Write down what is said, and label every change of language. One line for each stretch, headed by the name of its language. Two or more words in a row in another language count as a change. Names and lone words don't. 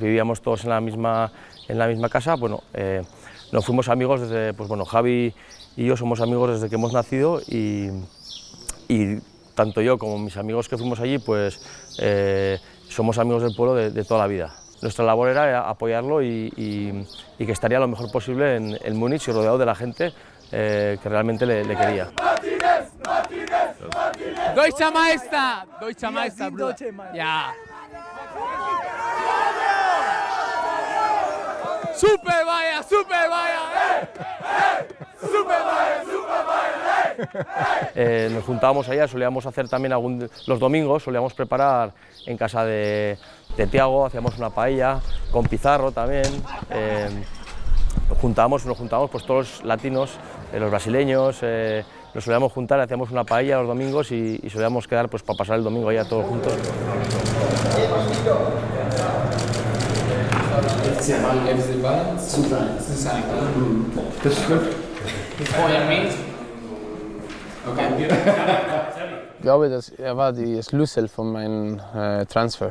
Spanish: Vivíamos todos en la misma casa. Bueno, nos fuimos amigos desde, pues bueno, Javi y yo somos amigos desde que hemos nacido y tanto yo como mis amigos que fuimos allí, pues somos amigos del pueblo de toda la vida. Nuestra labor era apoyarlo y que estaría lo mejor posible en Múnich y rodeado de la gente que realmente le quería.
German: Deutscher Meister, Bruder. Ja. Super Bayern, hey! Hey! Super Bayern, hey!
Spanish: Nos juntábamos allá, solíamos hacer también los domingos, solíamos preparar en casa de Tiago, hacíamos una paella, con Pizarro también. Nos juntábamos pues todos los latinos, los brasileños, nos solíamos juntar, hacíamos una paella los domingos y solíamos quedar pues, para pasar el domingo allá todos juntos.
German: Ich glaube, dass war die Schlüssel von meinem Transfer.